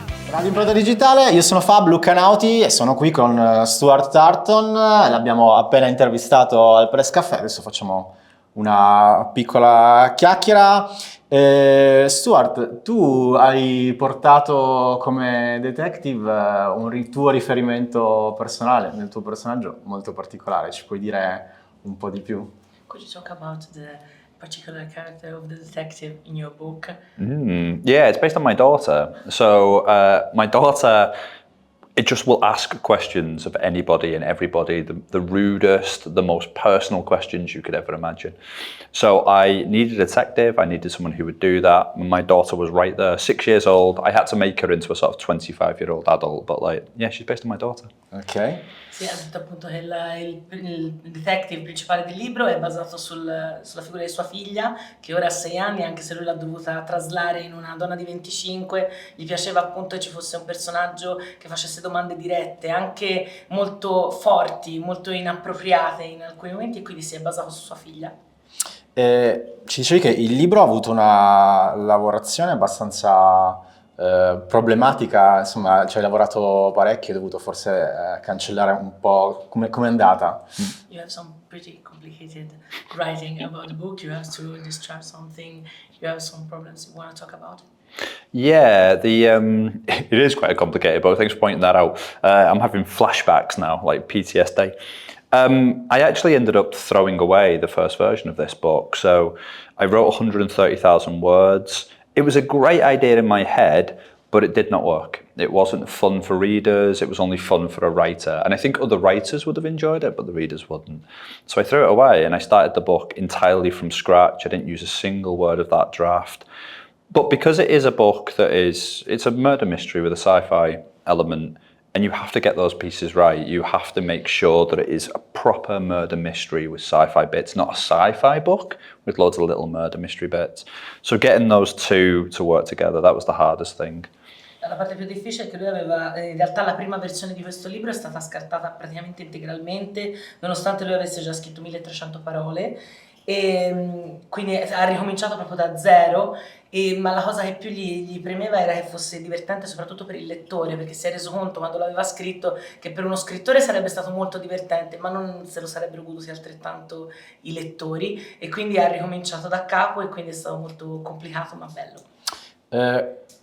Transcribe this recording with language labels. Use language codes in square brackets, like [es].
[it] Radio Impronta Digitale, io sono Fab Luccanauti e sono qui con Stuart Turton, l'abbiamo appena intervistato al Press Café, adesso facciamo una piccola chiacchiera. Stuart, tu hai portato come detective un tuo riferimento personale nel tuo personaggio molto particolare, ci puoi dire un po' di più? [en] Could you talk about the particular character of the detective in your book? Yeah, it's based on my daughter. So my daughter, it just will ask questions of anybody and everybody, the rudest, the most personal questions you could ever imagine. So I needed a detective, I needed someone who would do that. My daughter was right there, 6 years old. I had to make her into a sort of 25-year-old adult, but like, yeah, she's based on my daughter. Ok. [it] Sì, ha detto appunto che il detective principale del libro è basato sulla figura di sua figlia, che ora ha 6 anni, anche se lui l'ha dovuta traslare in una donna di 25, gli piaceva appunto che ci fosse un personaggio che facesse domande dirette, anche molto forti, molto inappropriate in alcuni momenti, e quindi si è basato su sua figlia. Ci dicevi che il libro ha avuto una lavorazione abbastanza problematica, insomma ci hai lavorato parecchio, hai dovuto forse cancellare un po', come è andata? [en] You have some pretty complicated writing about the book, you have to discharge something, you have some problems you want to talk about? Yeah, it is quite complicated, but thanks for pointing that out. I'm having flashbacks now, like PTSD. I actually ended up throwing away the first version of this book. So I wrote 130,000 words. It was a great idea in my head, but it did not work. It wasn't fun for readers, it was only fun for a writer. And I think other writers would have enjoyed it, but the readers wouldn't. So I threw it away and I started the book entirely from scratch. I didn't use a single word of that draft. But because it is a book it's a murder mystery with a sci-fi element, and you have to get those pieces right. You have to make sure that it is a proper murder mystery with sci-fi bits, not a sci-fi book with loads of little murder mystery bits. So getting those two to work together, that was the hardest thing. [it] La parte più difficile è che lui aveva, in realtà la prima versione di questo libro è stata scartata praticamente integralmente, nonostante lui avesse già scritto 1300 parole, e quindi ha ricominciato proprio da zero. Ma la cosa che più gli premeva era che fosse divertente soprattutto per il lettore, perché si è reso conto quando l'aveva scritto che per uno scrittore sarebbe stato molto divertente, ma non se lo sarebbero goduti altrettanto i lettori, e quindi ha ricominciato da capo, e quindi è stato molto complicato ma bello.